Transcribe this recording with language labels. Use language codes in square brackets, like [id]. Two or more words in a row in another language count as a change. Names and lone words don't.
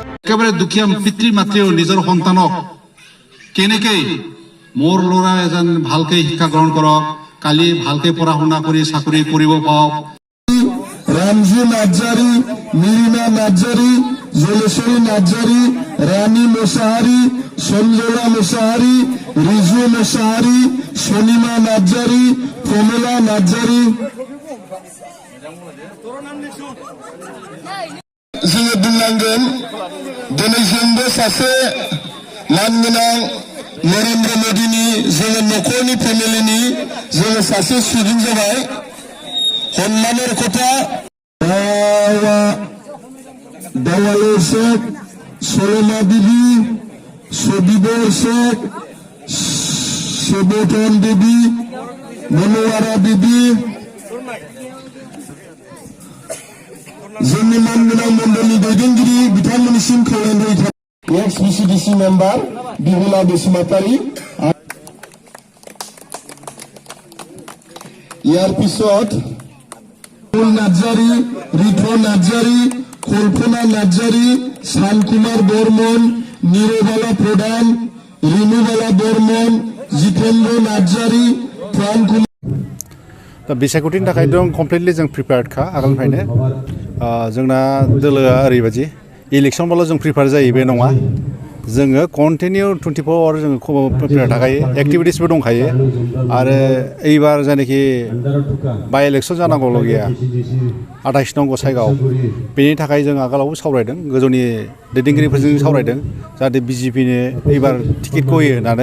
[as] একেবাৰে দুখীয়া পিতৃ মাতৃও নিজৰ সন্তানক কেনেকৈ মোৰ ল'ৰা এজন ভালকৈ শিক্ষা গ্ৰহণ কৰক, কালি ভালকৈ পঢ়া শুনা কৰি চাকৰি কৰিব পাওক। রামজু নাজ্জারি, মিরিনা নাজ্জারি, জলেশ্বরী নাজ্জারি, রানী মোসাহারি, সঞ্জনা মোসাহারি, রিজু মোসাহারি, শনিমা নাজ্জারি, প্রমিলা নাজ্জারি। [brx] जोङो बुंनांगोन दिनै जोंबो सासे मानगोनां नरेन्द्र मोदीनि जोङो न'खरनि फेमिलिनि जोङो सासे सुबुं जाबाय। [as] সম্মানের কথা দেওয়ালের শেখ, সলেমা বিবি, সবিবর শেখ, সেবটন বিবি, মনোয়ারা বিবি, [brx] जोंनि मानगोनां मण्डलनि दैदेनगिरि बिथांमोननिसिम खावलायनाय थाबाय। [en] ex BCDC member बिहुला बसुमतारी। [as] ইয়াৰ পিছত নাজ্জারি, রিঠো নাজ্জারি, কল্পনা নাজ্জারি, শানকুমার বর্মন, নীরবালা প্রধান, রিনুবালা বর্মন, জিতেন্দ্র নাজ্জারি, প্রাণ কুমার। [brx] दा बिसायख'थिनि थाखाय दं कमप्लिटलि जों प्रिपेयार्ड खा आगोलनिफ्रायनो। जोंना दोलोआ ओरैबायदि इलेक्सनबाल' जों प्रिपेयार जायो बे नङा, जोङो कन्टिनिउ 24 आवार जोङो प्रिपेयार थाखायो, एक्टिभिटिसबो दंखायो। आरो एबार जायनाखि बाय इलेक्सन जानांगौल' गैया 28 नं गसाइगाव, बेनि थाखाय जों आगोलावबो सावरायदों, गोजौनि दैदेनगिरिफोरजों सावरायदों जाहाथे बिजेपिनो एबार टिकेटखौ होयो होननानै।